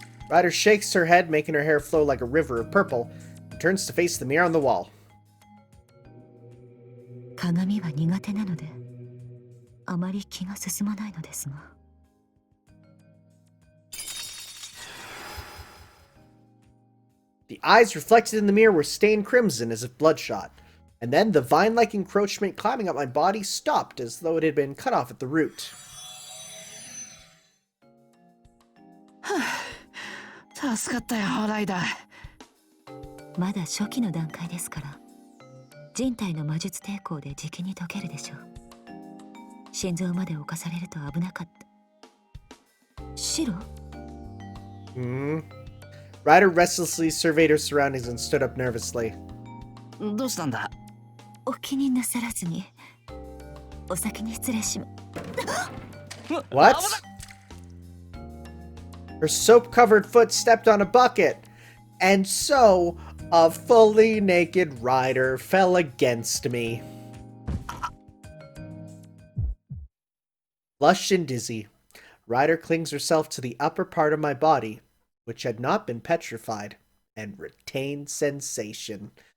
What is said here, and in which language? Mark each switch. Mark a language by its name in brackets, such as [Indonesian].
[English] Ryder shakes her head, making her hair flow like a river of purple, and turns to face the mirror on the wall. [Japanese] 鏡は苦手なのであまり気が進まないのですが。 [English] The eyes reflected in the mirror were stained crimson as if bloodshot, and then the vine-like encroachment climbing up my body stopped as though it had been cut off at the root. [Japanese] 助かったよ、ライダー。まだ初期の段階ですから、人体の魔術抵抗でじきに解けるでしょう。心臓まで侵されると危なかった。白？ [English] Ryder restlessly surveyed her surroundings and stood up nervously. [Japanese] どうしたんだ？お気になさらずに、お先に失礼しま。 [English] What? Her soap-covered foot stepped on a bucket, and so a fully naked Ryder fell against me. Flushed and dizzy, Ryder clings herself to the upper part of my body, which had not been petrified, and retained sensation.